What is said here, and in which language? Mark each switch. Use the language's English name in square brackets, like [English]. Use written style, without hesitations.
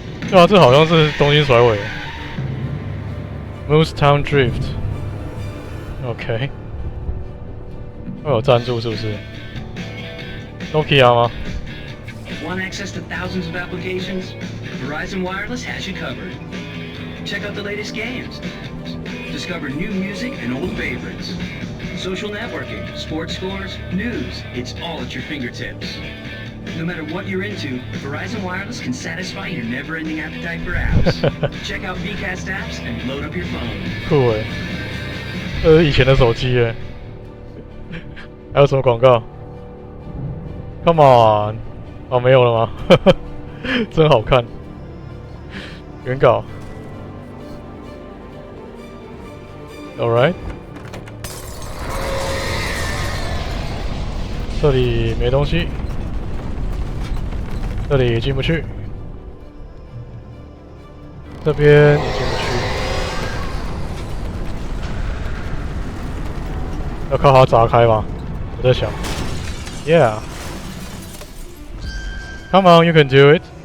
[Chinese] 对啊，这好像是东京甩尾。 [English] Moose Town Drift。OK。 [Chinese] 会有赞助是不是 ？Nokia 吗 [English] Want access to thousands of applications? Verizon Wireless has you covered. Check out the latest games. Discover new music and old favorites. Social networking, sports scores, news. It's all at your fingertips. No matter what you're into, Verizon Wireless can satisfy your never-ending appetite for apps. Check out Vcast apps and load up your phone. [Chinese] 酷诶，这是以前的手机耶。还有什么广告 ？ [English] Come on， [Chinese] 哦，没有了吗？真好看。原稿。 [English] All right。 [Chinese] 这里没东西，这里进不去，这边也进不去，要靠它砸开吧？我在想 [English] ，Yeah， Come on, you can do it.